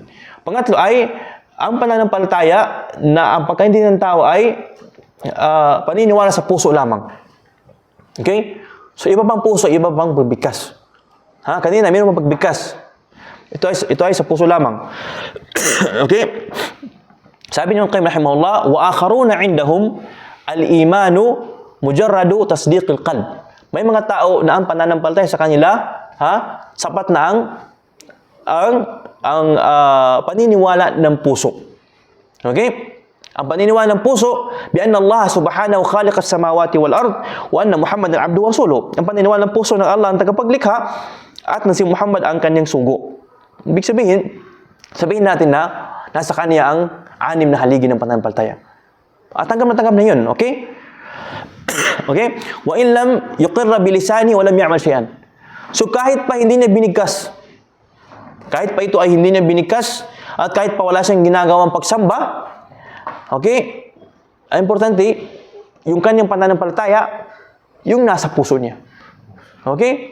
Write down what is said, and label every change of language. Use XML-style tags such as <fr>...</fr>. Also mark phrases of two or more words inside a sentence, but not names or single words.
<tl>Pangatlo ay, ang pananampalataya na ang pagkaintindi ng tao ay paniniwala sa puso lamang. Okay? So, iba pang puso, iba pang pagbigkas. Kanina, mayroon pang pagbigkas. Ito ay sa puso lamang. Okay? Sabi niyo kay rahimahullah,</tl> <ar>وآخرون عندهم الإيمان مجرد تصديق القلب.</ar> <tl>May mga tao na ang pananampalataya sa kanila, sapat na ang paniniwala ng puso. Okay? Ang paniniwala ng puso,</tl> <ar>بأن الله سبحانه خالق السماوات والأرض وأن محمدا عبده ورسوله.</ar> <tl>Ang paniniwala ng puso ng Allah ang tagapaglikha at na si Muhammad ang kanyang sugo. Ibig sabihin natin na nasa kanya ang 6 na haligi ng pananampalataya. At tanggap na yun, okay? Okay?</tl> <ar>وإن لم يقر باللسان ولم يعمل شيئا.</ar> <tl>So kahit pa hindi niya binigkas, kahit pa ito ay hindi niya binigkas, at kahit pa wala siyang ginagawang pagsamba, okay, ang importante, yung kanyang pananampalataya, yung nasa puso niya. Okay?</tl>